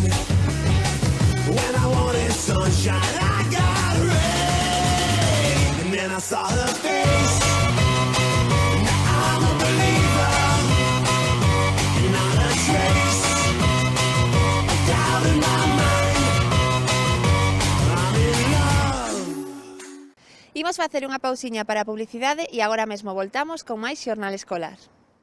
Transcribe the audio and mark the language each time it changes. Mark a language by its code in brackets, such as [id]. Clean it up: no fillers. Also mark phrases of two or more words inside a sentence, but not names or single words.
[en] When I wanted sunshine, I got rain. And then I saw her face. Now I'm a believer. Not a trace of doubt in my mind. I'm in love. [gl] Imos facer unha pausiña para a publicidade e agora mesmo voltamos con máis xornal escolar.